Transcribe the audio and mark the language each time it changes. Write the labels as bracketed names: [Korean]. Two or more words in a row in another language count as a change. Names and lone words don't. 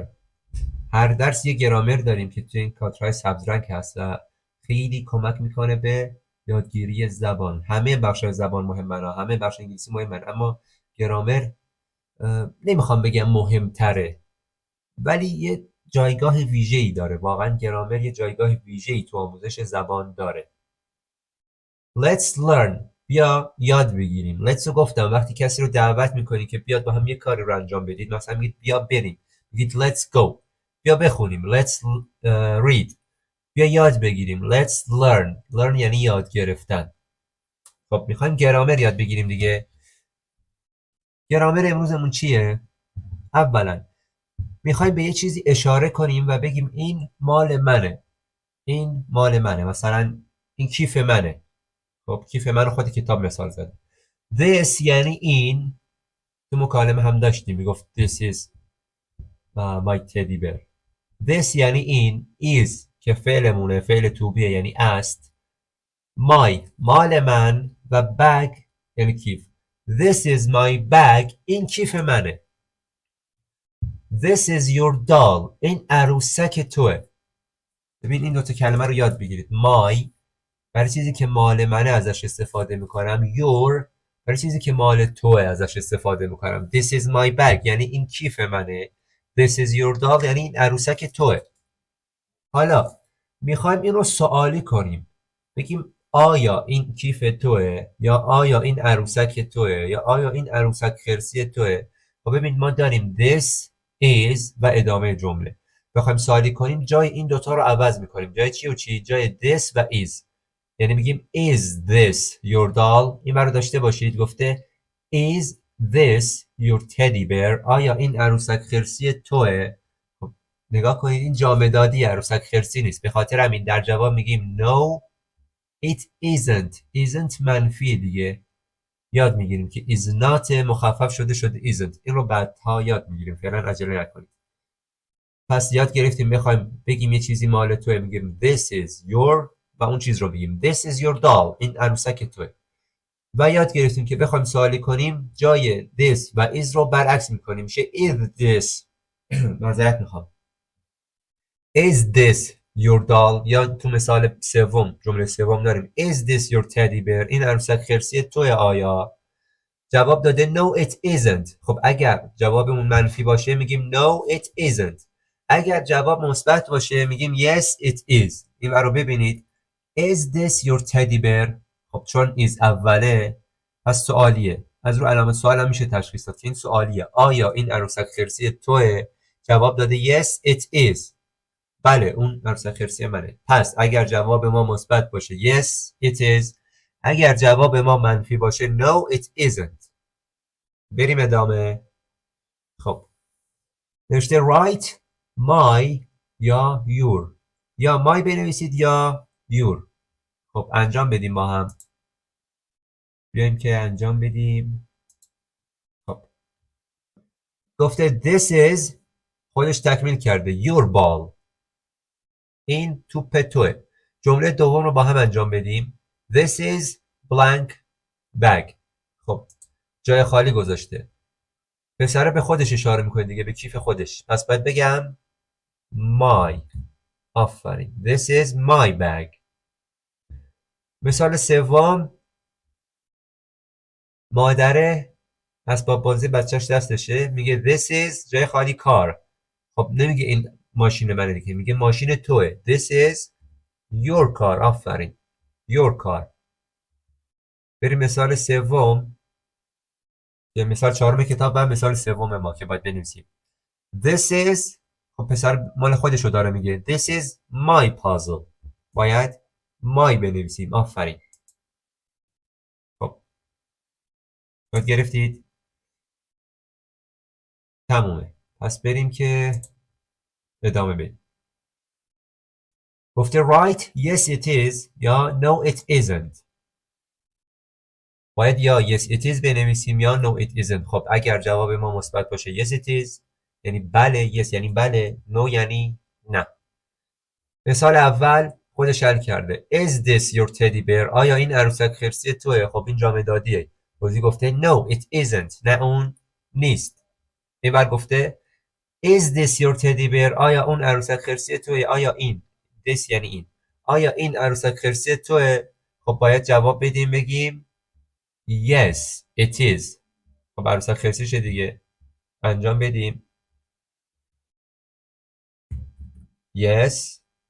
[Persian] هر درس یه گرامر داریم که توی این کادرهای سبز رنگ هست و خیلی کمک میکنه به یادگیری زبان. همه بخش‌های زبان مهمن، همه بخش انگلیسی مهمن، اما گرامر نمیخوام بگم مهمتره ولی یه جایگاه ویژه‌ای داره. واقعا گرامر یه جایگاه ویژه‌ای تو آموزش زبان داره. [English] Let's learn. [Persian] بیا یاد بگیریم. Let's رو گفتم وقتی کسی رو دعوت میکنی که بیاد با هم یه کاری رو انجام بدید. مثلا میگید بیا بریم. میگید [English] let's go. [Persian] بیا بخونیم. [English] Let's read. [Persian] بیا یاد بگیریم. [English] Let's learn. [Persian] learn یعنی یاد گرفتن. خب میخوایم گرامر یاد بگیریم دیگه. گرامر امروزمون چیه؟ اولا میخوایم به یه چیزی اشاره کنیم و بگیم این مال منه. این مال منه. مثلا این کیف منه. خب کیف منو خود کتاب مثال زده. This یعنی این. تو مکالمه هم داشتیم میگفت [English] this is my teddy bear. [Persian] This یعنی این. is که فعلمونه، فعل [English] to be [Persian] یعنی است. My مال من و bag یعنی کیف. [English] This is my bag. [Persian] این کیف منه. [English] This is your doll. [Persian] این عروسک توه. ببین این دوتا کلمه رو یاد بگیرید. My برای چیزی که مال منه ازش استفاده میکنم. Your برای چیزی که مال توه ازش استفاده میکنم. [English] This is my bag [Persian] یعنی این کیف منه. [English] This is your doll [Persian] یعنی این عروسک توه. حالا میخوایم این رو سوالی کنیم. بگیم آیا این کیف توه یا آیا این عروسک توه یا آیا این عروسک خرسی توه. خب ببین ما داریم [English] this is [Persian] و ادامه جمله. بخوایم سوالی کنیم جای این دوتا رو عوض میکنیم. جای چی و چی؟ جای this و is. یعنی میگیم [English] is this your doll. [Persian] این رو داشته باشید. گفته [English] is this your teddy bear. [Persian] آیا این عروسک خرسی توه؟ خب نگاه کنید این جامدادی عروسک خرسی نیست. به خاطر همین در جواب میگیم [English] no it isn't. [Persian] isn't منفی دیگه. یاد میگیریم که [English] is not [Persian] مخفف شده isn't. این رو بعدها یاد میگیریم. فعلا عجله نکنید. پس یاد گرفتیم بخوایم بگیم یه چیزی مال توه میگیم [English] this is your [Persian] و اون چیز رو بگیم [English] this is your doll. [Persian] این عروسک توه. و یاد گرفتیم که بخوایم سوالی کنیم جای this و is رو برعکس میکنیم. میشه [English] is this [Persian] معذرت میخوام [English] is this your doll. [Persian] یا تو مثال سوم جمله سوم داریم [English] is this your teddy bear. [Persian] این عروسک خرسی توه آیا؟ جواب داده [English] no it isn't. [Persian] خب اگر جوابمون منفی باشه میگیم [English] no it isn't. [Persian] اگر جواب مثبت باشه میگیم [English] yes it is. [Persian] این رو ببینید [English] Is this your teddy bear؟ [Persian] خب چون is اوله پس سوالیه. از رو علامت سوال هم میشه تشخیص داد که این سوالیه. آیا این عروسک خرسی توه؟ جواب داده [English] yes it is. [Persian] بله اون عروسک خرسی منه. پس اگر جواب ما مثبت باشه [English] yes it is. [Persian] اگر جواب ما منفی باشه [English] no it isn't. [Persian] بریم ادامه. خب نوشته [English] write my [Persian] یا your. یا my بنویسید یا your. خب انجام بدیم با هم. بیایم که انجام بدیم. خب گفته [English] this is [Persian] خودش تکمیل کرده [English] your ball. [Persian] این توپ توه. جمله دوم رو با هم انجام بدیم. [English] This is blank bag. [Persian] خب جای خالی گذاشته. پسره به خودش اشاره میکنه دیگه، به کیف خودش. پس باید بگم my. آفرین. [English] This is my bag. [Persian] مثال سوم مادر اسباب بازی بچهش دستشه، میگه [English] this is [Persian] جای خالی کار. خب نمیگه این ماشین منه دیگه، میگه ماشین توه. [English] This is your car. آفرین. your car. [Persian] بریم مثال سوم. یه مثال چهارم کتاب و مثال سوم ما که باید بنویسیم. [English] This is [Persian] خب پسر مال خودشو داره میگه [English] this is my puzzle. [Persian] باید my بنویسیم. آفرین. خب یاد گرفتید؟ تمومه. پس بریم که ادامه بدیم. [English] گفته write yes it is یا no it isn't. [Persian] باید یا [English] yes it is [Persian] بنویسیم یا [English] no it isn't. [Persian] خب اگر جواب ما مثبت باشه [English] yes it is [Persian] یعنی بله، yes یعنی بله، no یعنی نه. مثال اول خودش حل کرده. [English] Is this your teddy bear؟ [Persian] آیا این عروسک خرسی توه؟ خب این جامدادیه. بازی گفته [English] no it isn't. [Persian] نه اون نیست. این بر گفته [English] Is this your teddy bear؟ [Persian] آیا اون عروسک خرسی توه؟ آیا این this یعنی این. آیا این عروسک خرسی توه؟ خب باید جواب بدیم بگیم [English] Yes it is. [Persian] خب عروسک خرسیشه دیگه. انجام بدیم. [English] Yes.